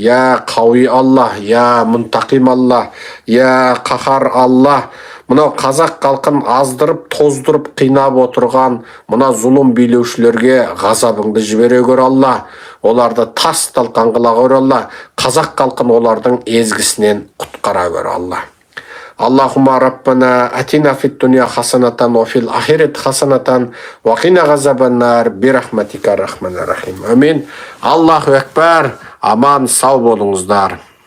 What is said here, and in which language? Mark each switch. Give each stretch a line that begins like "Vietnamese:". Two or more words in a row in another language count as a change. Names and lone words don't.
Arabic: يا قوي الله، يا منتقم الله، يا قهار الله.
Kazakh: Мынау қазақ халқын аздырып, тоздырып, қинап отырған мына зұлым билеушілерге ғазабыңды жібере көр Алла. Оларды тас талқан қыла көр Алла. Қазақ халқын олардың езгісінен құтқара көр Алла.
Arabic: اللهم ربنا آتنا في الدنيا حسنة وفي الآخرة حسنة وقنا عذاب النار برحمتك الرحمن الرحيم.
Kazakh: Амин.
Arabic: الله أكبر.
Kazakh: Аман сау болыңыздар.